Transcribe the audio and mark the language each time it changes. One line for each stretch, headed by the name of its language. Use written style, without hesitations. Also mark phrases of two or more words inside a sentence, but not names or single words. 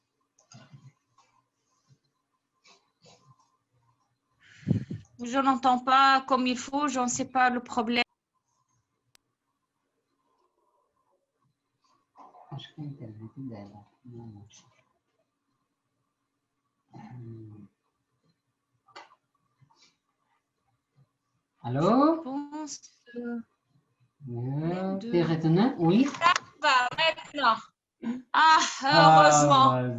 French: Je n'entends pas comme il faut, je ne sais pas le problème.
Portuguese: Acho que é a internet dela. Não.
French: Allô? Je pense T'es retenu? Oui. Ça va maintenant. Ah, heureusement.